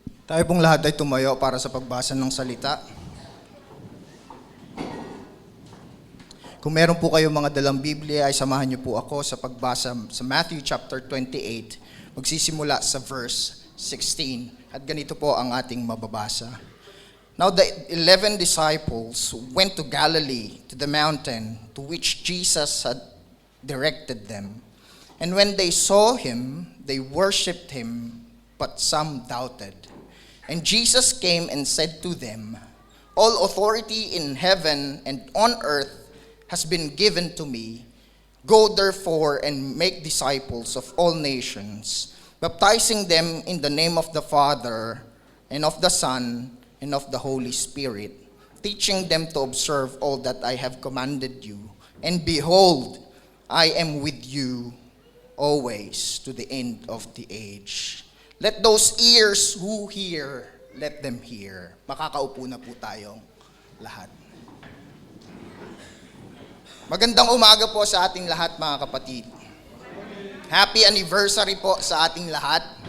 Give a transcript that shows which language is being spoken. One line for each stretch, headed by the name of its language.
Filipino: Tayo pong lahat ay tumayo para sa pagbasa ng salita. Kung meron po kayong mga dalang Biblia, ay samahan niyo po ako sa pagbasa sa Matthew chapter 28. Magsisimula sa verse 16. At ganito po ang ating mababasa.
English: Now the 11 disciples went to Galilee, to the mountain to which Jesus had directed them. And when they saw him, they worshipped him, but some doubted. And Jesus came and said to them, "All authority in heaven and on earth has been given to me. Go therefore and make disciples of all nations, baptizing them in the name of the Father and of the Son and of the Holy Spirit, teaching them to observe all that I have commanded you. And behold, I am with you always to the end of the age." Let those ears who hear, let them hear.
Filipino: Makakaupo na po tayong lahat. Magandang umaga po sa ating lahat, mga kapatid.
English: Happy anniversary
Filipino: po sa ating lahat.